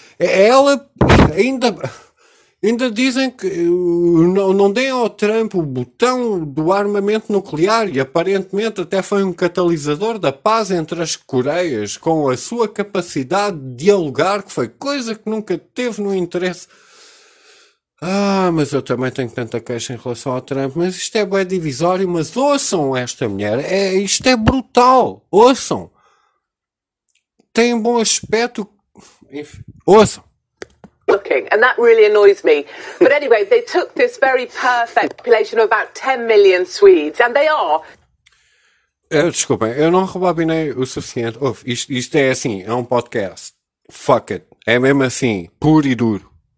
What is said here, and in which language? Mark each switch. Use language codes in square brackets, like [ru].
[pt] Ela ainda dizem que não deem ao Trump o botão do armamento nuclear e aparentemente até foi um catalisador da paz entre as Coreias com a sua capacidade de dialogar, que foi coisa que nunca teve no interesse. Ah, mas eu também tenho tanta queixa em relação ao Trump, mas isto é bem divisório, mas ouçam esta mulher, isto é brutal, ouçam, tem um bom aspecto, enfim, ouçam. [en] Looking, and that really annoys me, but anyway, they took this very perfect population of about 10 million Swedes, and they are... [pt] Desculpem, eu não rebobinei o suficiente, isto é assim, é um podcast, [en] fuck it, [pt] é mesmo assim, puro e duro.